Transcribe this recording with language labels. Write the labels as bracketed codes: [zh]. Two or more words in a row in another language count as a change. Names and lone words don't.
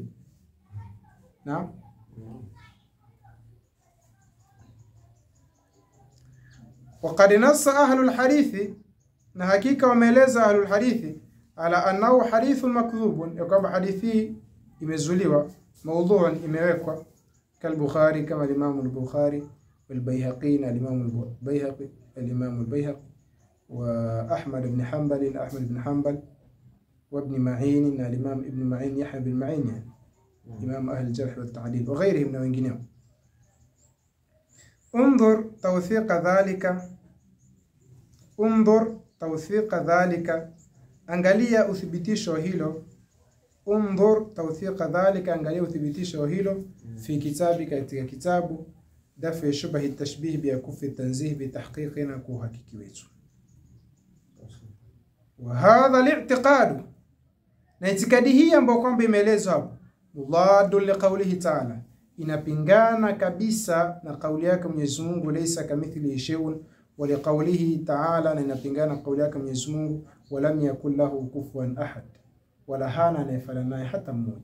[ar] Naam. وقد نص أهل الحديث, [sw] na hakika wameeleza [ar] أهل الحديث, على أنه حديث مكذوب, [sw] ya kwamba hadithi imezuliwa, maudhu'un, imewekwa, kal Bukhari, kama Imam al-Bukhari, wal Baihaqi, na Imam al-Baihaqi, al-Imam al-Baihaqi, wa Ahmad ibn Hanbal, wa Ibn Ma'in, na Imam Ibn Ma'in, Yahya ibn Ma'in, yani Imam [ar] أهل الجرح والتعديل, وغيرهم, [sw] na wengineo. [ar] انظر توثيق ذلك، [sw] angalia uthibitisho hilo. [ar] انظر توثيق ذلك، [sw] angalia uthibitisho hilo, [ar] في كتاب, [sw] katika kitabu dafi shubhi tashbih bi kufi tanzih [ar] بتحقيقنا, [sw] kuhakiki wetu. [ar] وهذا الاعتقاد, [sw] na itikadi hii ambayo kwamba imeelezwa hapo, [ar] مضاد لقوله تعالى, [sw] inapingana kabisa na kauli yake Mwenyezi Mungu, [ar] ليس كمثله شيء ولقوله تعالى, [sw] na inapingana kauli yake Mwenyezi Mungu, [ar] ولم يكن له كفوا أحد, [sw] wala hana anayefanana naye hata mmoja.